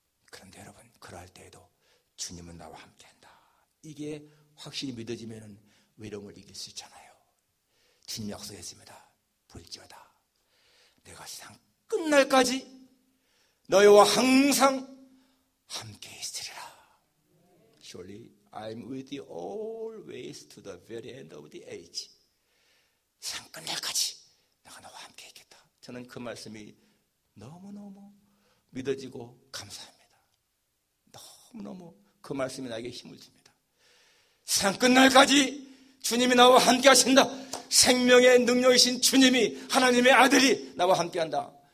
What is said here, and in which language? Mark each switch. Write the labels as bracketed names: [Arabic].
[Korean] 그런데 여러분, 그러할 때에도 주님은 나와 함께한다. 이게 확실히 믿어지면 외로움을 이길 수 있잖아요. 주님 약속했습니다. 볼지어다 내가 세상 끝날까지 너희와 항상 함께 있으리라. [English] Surely I'm with you always to the very end of the age. [Korean] 세상 끝날까지 내가 너와 함께 있겠다. 저는 그 말씀이 너무너무 믿어지고 감사합니다. 너무너무 그 말씀이 나에게 힘을 줍니다. 세상 끝날까지 주님이 나와 함께 하신다. 생명의 능력이신 주님이, 하나님의 아들이 나와 함께한다.